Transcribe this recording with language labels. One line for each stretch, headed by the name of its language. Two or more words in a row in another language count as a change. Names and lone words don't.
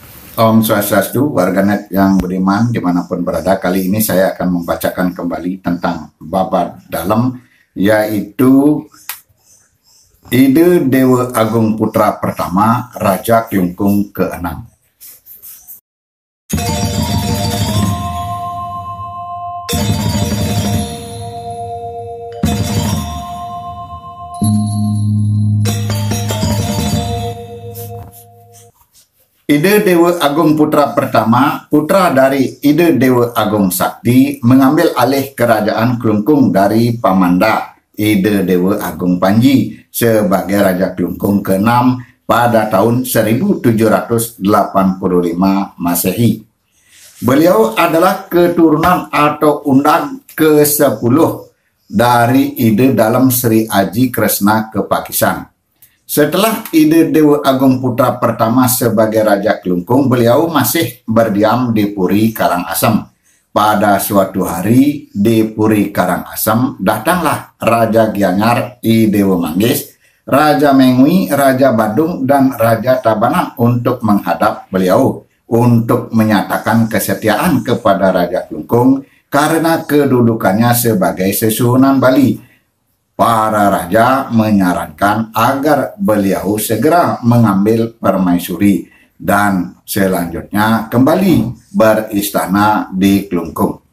Balinese: Om Swastiastu,
Indonesian: warganet yang beriman dimanapun berada. Kali ini saya akan membacakan kembali tentang bab dalam, yaitu Ide Dewa Agung Putra Pertama, Raja Klungkung ke-6. Ide Dewa Agung Putra Pertama, putra dari Ide Dewa Agung Sakti, mengambil alih kerajaan Klungkung dari Pamanda Ide Dewa Agung Panji sebagai Raja Klungkung ke-6 pada tahun 1785 Masehi. Beliau adalah keturunan atau undang ke-10 dari Ide dalam Sri Aji Kresna Kepakisan. Setelah Ide Dewa Agung Putra Pertama sebagai Raja Klungkung, beliau masih berdiam di Puri Karangasem. Pada suatu hari di Puri Karangasem, datanglah Raja Gianyar I Dewa Manggis, Raja Mengwi, Raja Badung, dan Raja Tabanan untuk menghadap beliau untuk menyatakan kesetiaan kepada Raja Klungkung karena kedudukannya sebagai Sesuhunan Bali. Para raja menyarankan agar beliau segera mengambil permaisuri dan selanjutnya kembali beristana di Klungkung.